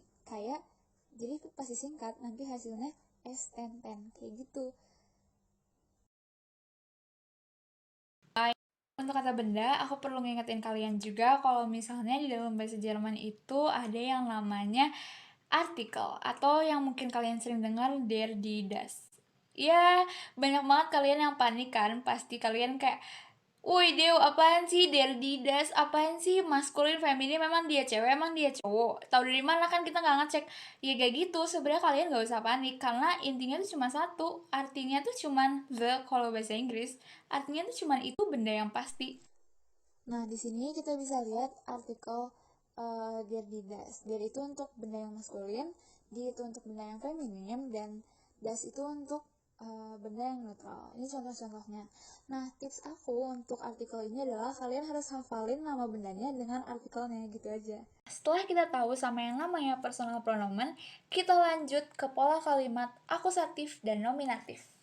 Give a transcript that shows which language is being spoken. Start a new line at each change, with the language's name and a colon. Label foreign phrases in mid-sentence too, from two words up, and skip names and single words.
Indonesian: Kayak, jadi pasti singkat, nanti hasilnya S1010, kayak gitu. Untuk kata benda, aku perlu ngingetin kalian juga kalau misalnya di dalam bahasa Jerman itu ada yang namanya artikel, atau yang mungkin kalian sering dengar
German: der, die, das.
Indonesian: Ya, banyak banget kalian yang panik kan, pasti kalian kayak, woi Dew, apaan sih
German: der, die, das,
Indonesian: apaan sih maskulin, feminin, memang dia cewek, emang dia cowok. Tahu dari mana kan kita nggak ngecek. Ya kayak gitu, sebenarnya kalian nggak usah panik, karena intinya tuh cuma satu, artinya tuh cuman the, kalau bahasa Inggris, artinya tuh cuman itu benda yang pasti. Nah, di sini kita bisa lihat artikel
German: der, die, das.
Indonesian: Der itu untuk benda yang maskulin, die itu untuk benda yang feminim, dan das itu untuk benda yang netral. Ini contoh-contohnya. Nah, tips aku untuk artikel ini adalah kalian harus hafalin nama bendanya dengan artikelnya, gitu aja. Setelah kita tahu sama yang namanya
English: personal pronomen,
Indonesian: kita lanjut ke pola kalimat akusatif dan nominatif.